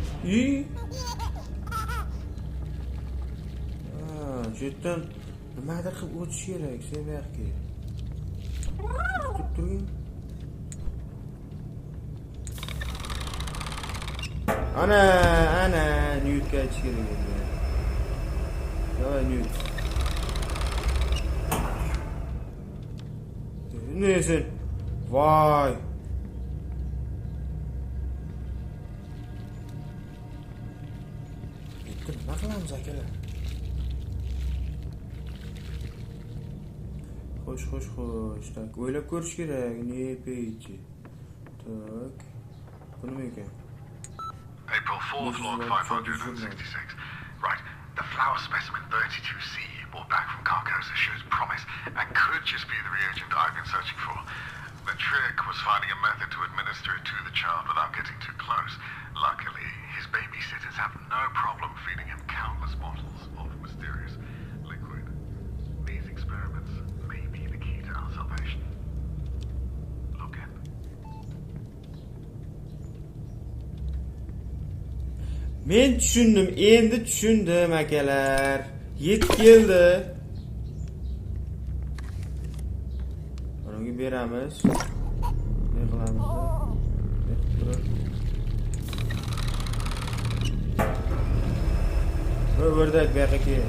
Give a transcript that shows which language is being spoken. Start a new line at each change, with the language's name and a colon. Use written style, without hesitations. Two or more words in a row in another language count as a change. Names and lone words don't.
Uzbek: Jetdan nimadir qilib o'tish kerak, sen bu yoqqa. Kutib turing. Ana, Newtga aytish kerak edi. Davay Newt. Neyse. Vay. Bitti, nima qilamiz akalar? Xo'sh. Tak, o'ylab ko'rish kerak. Ne page. Tak. Bu nima ekan?
English: April 4th, log 566. Right, the flower specimen 32C brought back from Carcosa shows promise and could just be the reagent I've been searching for. The trick was finding a method to administer it to the child without getting too close. Luckily, his babysitters have no problem feeding him countless bottles of mysterious liquid. These experiments may be the key to our salvation. Look in.
Uzbek: Men tushundim, endi tushundim akalar. Yetib keldi. Bunga beramiz. Ne qilamiz? Bu o'rdak bu yoqqa kel.